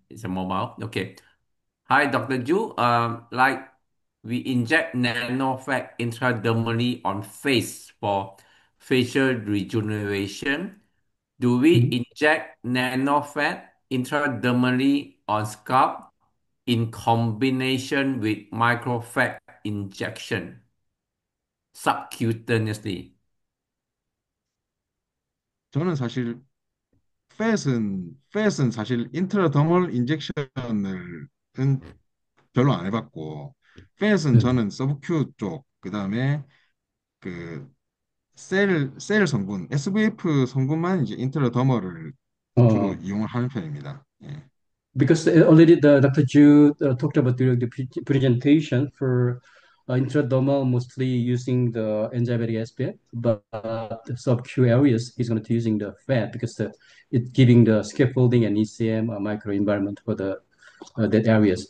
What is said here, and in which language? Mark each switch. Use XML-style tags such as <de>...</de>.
<en>It's a mobile. Okay. Hi, Dr. Ju. Like we inject nanofat intradermally on face for facial rejuvenation. Do we Mm. inject nanofat intradermally on scalp in combination with microfat injection subcutaneously?</en> <ko>저는 사실 팻은 사실 인트라더멀 인젝션을 별로 안 해봤고 팻은 네. 저는 서브큐 쪽 그다음에 그 셀 성분 SVF 성분만 이제 인트라더멀을 주로 어, 이용을 하는 편입니다. 예.</ko> <en>because already the Dr. Ju talked about during the presentation for intradermal, mostly using the enzymatic aspect, but the sub-Q areas he's going to using the fat because it's giving the scaffolding and ECM microenvironment for the that areas.</en>